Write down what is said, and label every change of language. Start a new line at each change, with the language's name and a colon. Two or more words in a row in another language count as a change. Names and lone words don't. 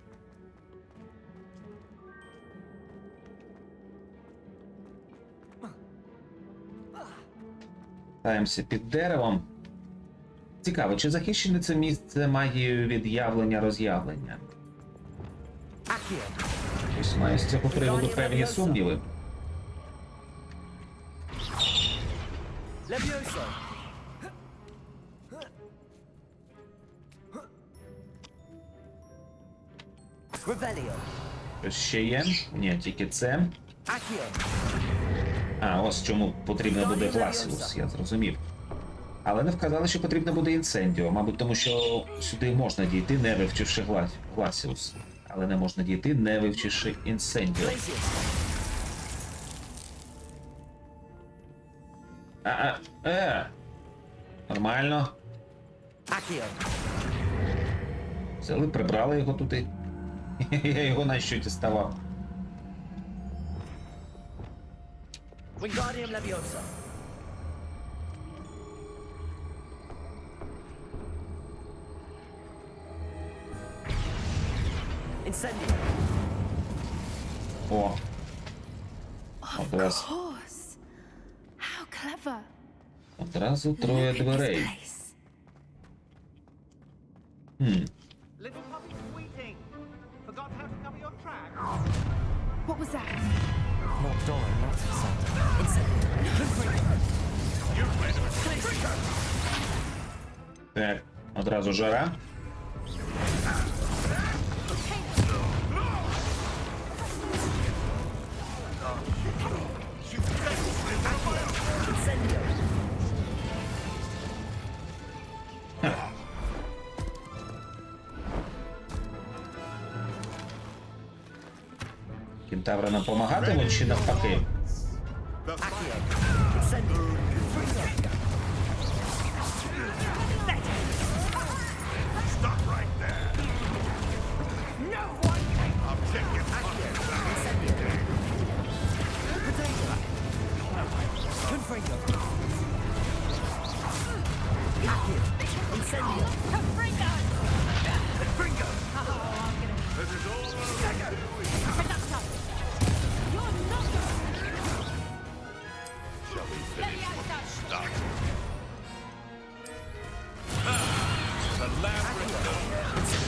Ukrainian: Таємося під деревом. Цікаво, чи захищене це місце магією від явлення-роз'явлення? Accio. Ось маю з цього приводу певні сумніви. Levioso. Revelio. Щось ще є? Ні, тільки це. Accio. А, ось чому потрібно буде Гласіус, я зрозумів. Але не вказали, що потрібно буде інцендіо. Мабуть, тому що сюди можна дійти, не вивчивши Гласіус. Але не можна дійти, не вивчивши інцендіо. Glacius. Нормально. Accio. Взяли, прибрали його туди. Я його на що діставав. Wingardium Leviosa. Incendio. О.
English: Of
Ukrainian: Одразу,
English: course. How clever.
Ukrainian: одразу троє
English: Look at this
Ukrainian: дверей.
English: place. Little puppy squeaking. Forgot how to cover your tracks. What was that? Not Doran, that's for certain.
Ukrainian: Incendio. Так, одразу жара. Incendio. Кентаври нам помагатимуть чи навпаки? Accio. Incendio.
English: Stop right there. No one can I'm taking Incendio. Potato. Confringo. Accio. Incendio. Confringo. You're not Shall we finish what we started? The labyrinth.